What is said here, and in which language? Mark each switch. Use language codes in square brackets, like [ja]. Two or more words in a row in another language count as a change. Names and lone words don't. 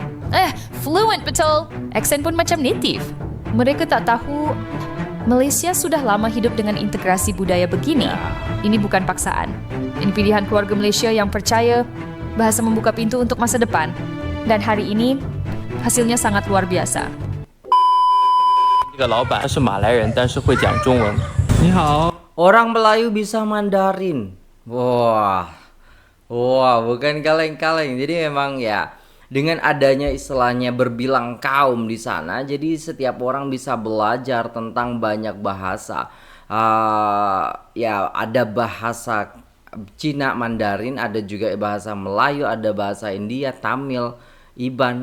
[ms] Fluent betul. Aksen pun macam native. Mereka tak tahu Malaysia sudah lama hidup dengan integrasi budaya begini. Ini bukan paksaan. Ini pilihan keluarga Malaysia yang percaya bahasa membuka pintu untuk masa depan. Dan hari ini, hasilnya sangat luar biasa. [zh] 这个老板他是马来人，但是会讲中文。你好， [id] Orang Melayu bisa Mandarin. Wah. Wah, bukan kaleng-kaleng. Jadi memang ya dengan adanya istilahnya berbilang kaum di sana, jadi setiap orang bisa belajar tentang banyak bahasa. Ya ada bahasa Cina Mandarin, ada juga bahasa Melayu, ada bahasa India, Tamil, Iban.